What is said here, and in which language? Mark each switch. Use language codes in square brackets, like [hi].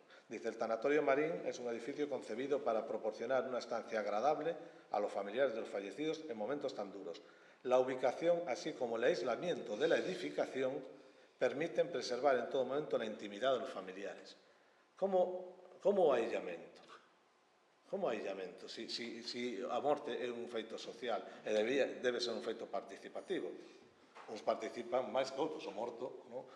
[es] Dice, el Tanatorio Marín es un edificio concebido para proporcionar una estancia agradable a los familiares de los fallecidos en momentos tan duros. La ubicación, así como el aislamiento de la edificación, permiten preservar en todo momento la intimidad de los familiares. [gl] Como aillamento? Como aillamento? Si a morte é un feito social e debe ser un feito participativo. Uns participan máis que outros, o morto, no?